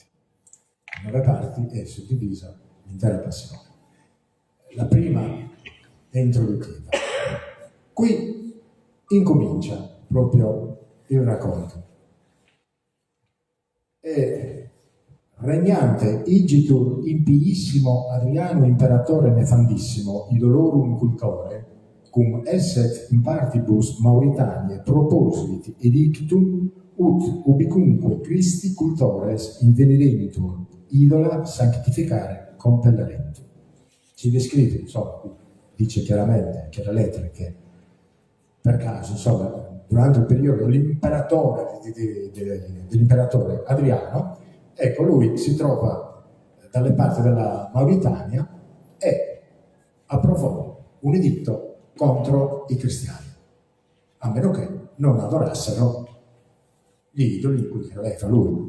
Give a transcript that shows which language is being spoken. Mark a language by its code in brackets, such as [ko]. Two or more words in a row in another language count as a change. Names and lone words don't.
[it] 9 parti è suddivisa l'intera passione. La prima è introduttiva. Qui incomincia proprio il racconto. [la] E regnante igitur impiissimo Adriano imperatore nefandissimo idolorum cultore cum esset in partibus Mauritaniae proposit edictum ut ubicunque Christi cultores invenirentur idola sanctificare compellerentur. [it] Si descrive, insomma, dice chiaramente anche la lettera che per caso, insomma, durante il periodo dell'imperatore Adriano, ecco, lui si trova dalle parti della Mauritania e approvò un editto contro i cristiani, a meno che non adorassero gli idoli in cui credeva lui.